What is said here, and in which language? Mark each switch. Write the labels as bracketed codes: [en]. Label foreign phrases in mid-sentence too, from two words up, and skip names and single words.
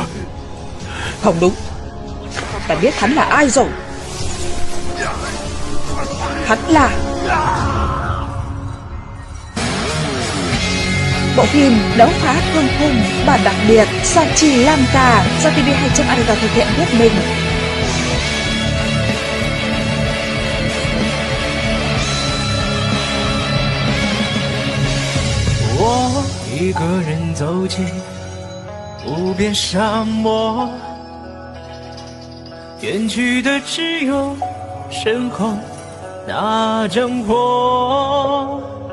[vi] Không đúng, ta biết hắn là ai rồi. Hắn là bộ phim Đấu phá thương khung bản đặc biệt do Trì Lanka do TV2.org thực hiện thuyết minh. [zh] 我一个人走进无边沙漠，远去的只有身后那张火。